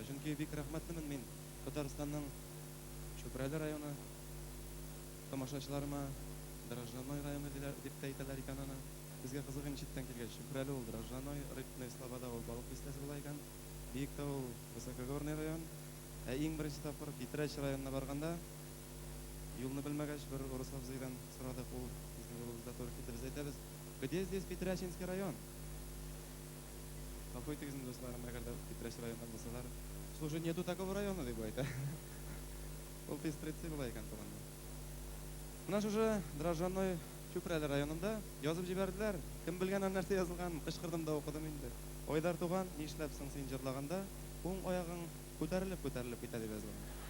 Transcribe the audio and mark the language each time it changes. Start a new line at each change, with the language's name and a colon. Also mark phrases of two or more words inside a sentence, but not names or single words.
Tatar: Чөнки бик рәхмәтлемен мин Татарстанның Чүпрәле районы тамашачыларыма, Дрожжаной районы дип әйтәләр икән аны. Безгә кызык инде читтән килгән Чүпрәле ул Дрожжаной, Рыбный Слобода ул балык бистәсе була икән. Биектә ул Высокогорный район. Ә иң беренче тапкыр Питрәч районына барганда юлны белмәгәч бер урыс абзыйдан сорадык, ул безнең юлыбызда туры китте. Без әйтәбез,
Russian: где здесь Питрячинский район?
Tatar: Гафу итегез, дусларым, әгәр дә Питрәч районында булсалар,
Russian: слушай, нету такого района
Tatar: дип әйтә. Ул Пестрецы була икән туганда. Менә шушы Дрожжаной Чүпрәле районында язып җибәрделәр. Кем белгән нәрсә язылган, кычкырдым да укыдым инде. Айдар туган, нишләпсең син җырлаганда, уң аягың күтәрелеп китә дип язылган.